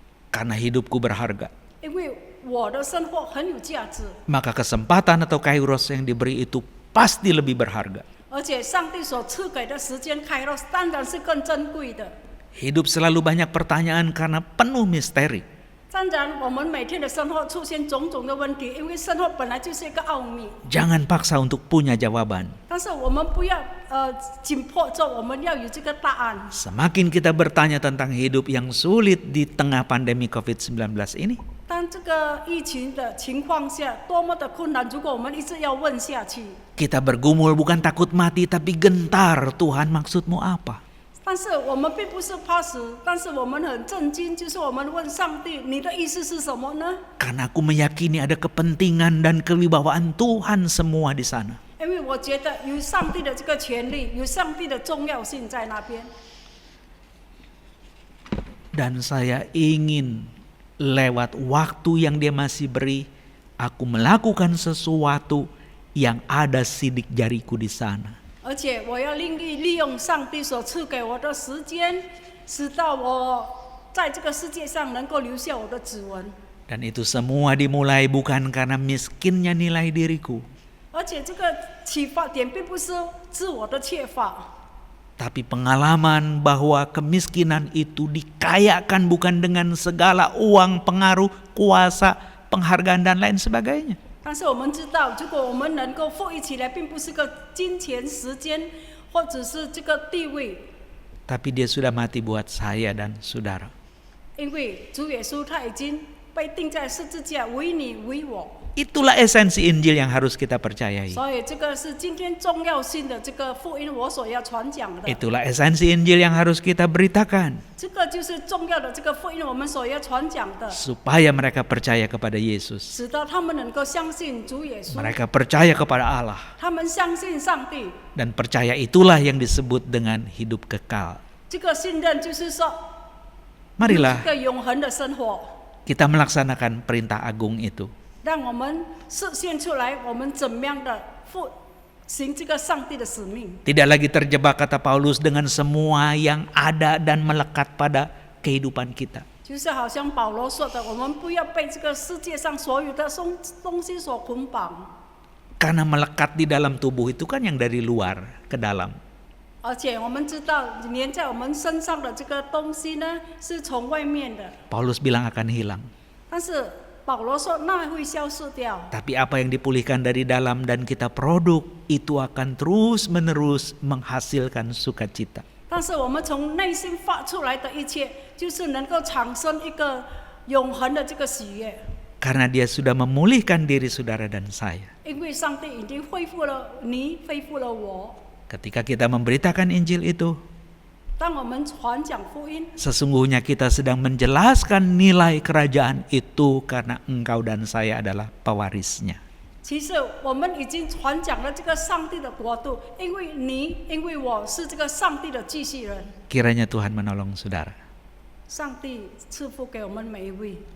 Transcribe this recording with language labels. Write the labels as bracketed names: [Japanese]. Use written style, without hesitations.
[Indonesian] Karena hidupku berharga, [Chinese] 因为我的生活很有价值， [Indonesian] maka kesempatan atau kairos yang diberi itu pasti lebih berharga. [Chinese] 而且上帝所赐给的时间开罗当然是更珍贵的。 [Indonesian] Hidup selalu banyak pertanyaan karena penuh misteri. [Chinese] 当然，我们每天的生活出现种种的问题，因为生活本来就是一个奥秘。 [Indonesian] Jangan paksa untuk punya jawaban. [Chinese] 但是我们不要紧迫着，我们要有这个答案。 [Indonesian] Semakin kita bertanya tentang hidup yang sulit di tengah pandemi COVID-19 ini, [Chinese] 当这个疫情的情况下，多么的困难！如果我们一直要问下去， [Indonesian] kita bergumul bukan takut mati tapi gentar. Tuhan, maksudmu apa? [Chinese] 但是我们并不是怕死，但是我们很震惊，就是我们问上帝：“你的意思是什么呢？” [Indonesian] Karena aku meyakini ada kepentingan dan kewibawaan Tuhan semua di sana. [Chinese] 因为我觉得有上帝的这个权利，有上帝的重要性在那边。 [Indonesian] Dan saya ingin lewat waktu yang dia masih beri, aku melakukan sesuatu yang ada sidik jariku di sana. [Chinese] 而且我要利用上帝所赐给我的时间，使到我在这个世界上能够留下我的指纹。 [Indonesian] Dan itu semua dimulai bukan karena miskinnya nilai diriku, [Chinese] 而且这个启发点并不是自我的缺乏， [Indonesian] tapi pengalaman bahwa kemiskinan itu dikayakan bukan dengan segala uang, pengaruh, kuasa, penghargaan dan lain sebagainya. [Chinese] 但是我们知道，如果我们能够富裕起来，并不是个金钱、时间，或者是这个地位， [Indonesian] Tapi dia sudah mati buat saya dan saudara. [Chinese] 因为主耶稣他已经被钉在十字架，为你为我。 [Indonesian] Itulah esensi Injil yang harus kita percayai. [Chinese] 所以这个是今天重要性的这个福音，我所要传讲的。 [Indonesian] Itulah esensi Injil yang harus kita beritakan. [Chinese] 这个就是重要的这个福音，我们所要传讲的， [Indonesian] Supaya mereka percaya kepada Yesus. [Chinese] 使到他们能够相信主耶稣， [Indonesian] Mereka percaya kepada Allah. [Chinese] 他们相信上帝。 [Indonesian] Dan percaya itulah yang disebut dengan hidup kekal. [Chinese] 这个信任就是说， [Indonesian] Marilah [Chinese] 这个永恒的生活， [Indonesian] kita melaksanakan perintah agung itu. [Chinese] 让我们实现出来，我们怎么样的行这个上帝的使命。 [Indonesian] Tidak lagi terjebak, kata Paulus, dengan semua yang ada dan melekat pada kehidupan kita. [Chinese] 就是好像保罗说的，我们不要被这个世界上所有的东西所捆绑。 [Indonesian] Karena melekat di dalam tubuh itu kan yang dari luar ke dalam. [Chinese] 而且我们知道，粘在我们身上的这个东西呢，是从外面的， [Indonesian] Paulus bilang akan hilang. [Chinese] 但是保罗说那会消失掉。 [Indonesian] Tapi apa yang dipulihkan dari dalam dan kita produk, itu akan terus-menerus menghasilkan sukacita. [Chinese] 但是我们从内心发出来的一切，就是能够产生一个永恒的这个喜悦。 [Indonesian] Karena dia sudah memulihkan diri saudara dan saya. [Chinese] 因为上帝已经恢复了你，恢复了我。 [Indonesian] Ketika kita memberitakan Injil itu, [Chinese] 当我们传讲福音， [Indonesian] sesungguhnya kita sedang menjelaskan nilai kerajaan itu karena engkau dan saya adalah pewarisnya. [Chinese] 其实我们已经传讲了这个上帝的国度，因为你，因为我是这个上帝的继续人。 [Indonesian] Kiranya Tuhan menolong saudara. [Chinese] 上帝赐福给我们每一位，